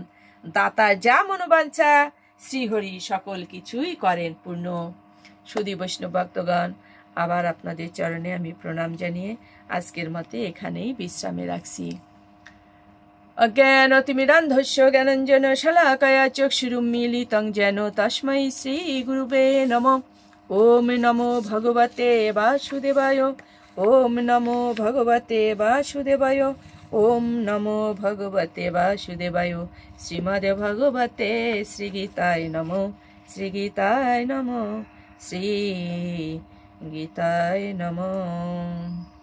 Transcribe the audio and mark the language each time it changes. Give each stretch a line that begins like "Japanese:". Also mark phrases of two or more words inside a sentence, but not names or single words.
Bangla: দাতার যা মনোবাঞ্ছা শ্রীহরি সকল কিছুই করেন পূর্ণ। সুধী বৈষ্ণব ভক্তগণ, আবার আপনাদের চরণে আমি প্রণাম জানিয়ে আজকের মতে এখানেই বিশ্রামে রাখছি।
Sanskrit: অজ্ঞানতিমিরান্ধস্য জ্ঞানাঞ্জন শলাকায়া চক্ষুরুন্মীলিতং যেন তস্मै শ্রী গুরুবে নমঃ। ওম নমো ভগবতে বাসুদেবায়। ওম নমো ভগবতে বাসুদেবায়। ওম নমো ভগবতে বাসুদেবায়। শ্রীমদ্ ভগবতে শ্রীগীতায় নমঃ। শ্রীগীতায় নমঃ। শ্রী গীতায় নমঃ।